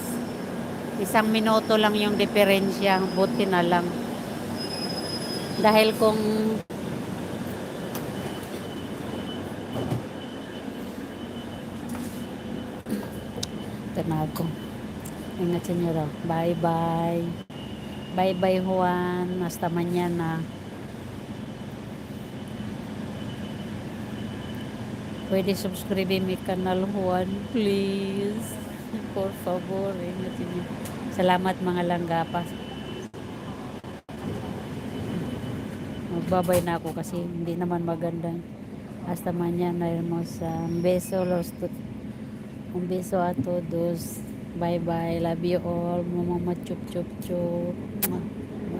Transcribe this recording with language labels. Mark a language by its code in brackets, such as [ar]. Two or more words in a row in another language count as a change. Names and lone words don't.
[tl] 1 minuto lang yung diferensya. Buti na lang. Dahil kung ito na ako. Ingat sa inyo raw. [en] Bye-bye. Bye-bye, Juan. [es] Hasta mañana. [tl] Pwede subscribe [es] mi kanal, [tl] Juan, please. [es] Por favor, [tl] ingat sa inyo. Salamat mga langgapas. Magbabay na ako kasi hindi naman maganda. [es] Hasta mañana, hermosa. Un beso a todos. [en] Bye bye. Love you all. Mama chup chup chup.